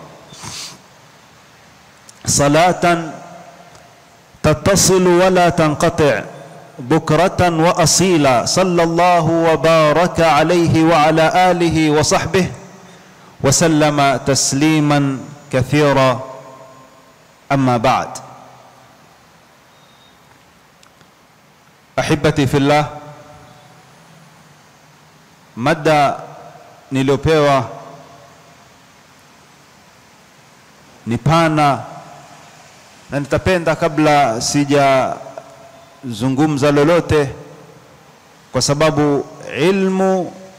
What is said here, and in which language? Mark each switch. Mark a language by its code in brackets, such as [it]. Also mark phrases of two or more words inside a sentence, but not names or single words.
[ar] صلاة تتصل ولا تنقطع بكرة وأصيلا صلى الله وبارك عليه وعلى آله وصحبه وسلم تسليما كثيرا. أما بعد، أحبتي في الله، [sw] mada niliopewa ni pana, na nitapenda kabla sijazungumza lolote, kwa sababu ilmu